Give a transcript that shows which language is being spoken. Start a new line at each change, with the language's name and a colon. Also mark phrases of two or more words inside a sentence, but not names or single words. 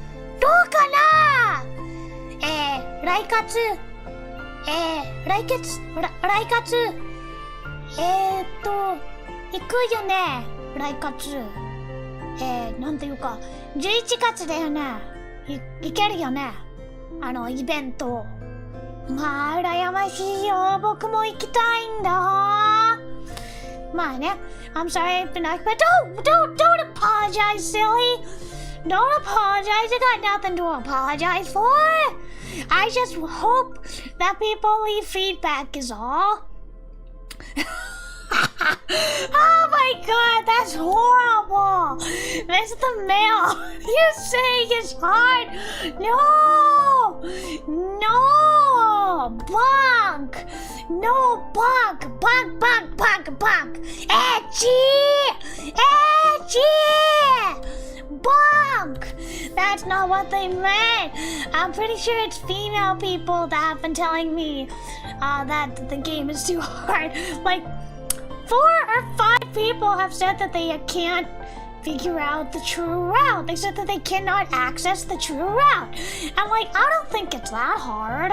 Japanese: 来月行くよね来月なんていうか11月だよね行けるよねあのイベントまあ羨ましいよ僕も行きたいんだ
English: まあね I'm sorry I've been back but don't apologize silly don't apologize I got nothing to apologize for I just hope that people leave feedback is all Oh my god, that's horrible! This is the mail you say is hard! No! No! Bonk! No bonk! Bonk, bonk, bonk, bonk! Etchy! Etchy! Bonk! That's not what they meant! I'm pretty sure it's female people that have been telling me that the game is too hard. Like, 4 or 5 people have said that they can't figure out the true route. They said that they cannot access the true route. And like, I don't think it's that hard.